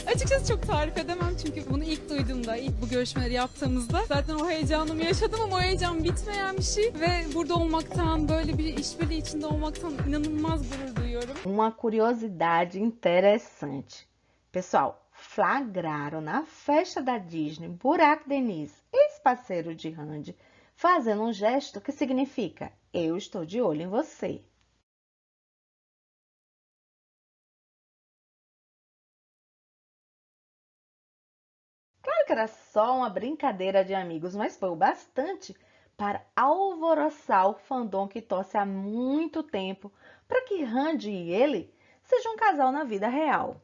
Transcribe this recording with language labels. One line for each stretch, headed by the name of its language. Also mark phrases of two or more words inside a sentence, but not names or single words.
Turkish: Açıkçası çok tarif edemem çünkü bunu ilk duyduğumda, ilk bu görüşmeleri yaptığımızda zaten o heyecanımı yaşadım ama o heyecan bitmeyen bir şey ve burada olmaktan, böyle bir işbirliği içinde olmaktan inanılmaz gurur duyuyorum.
Portuguese: Uma curiosidade interessante. Pessoal, flagraram na festa da Disney Burak Deniz, ex-parceiro de Hande, fazendo um gesto que significa eu estou de olho em você. Claro que era só uma brincadeira de amigos, mas foi o bastante para alvoroçar o fandom que torce há muito tempo para que Hande e ele sejam um casal na vida real.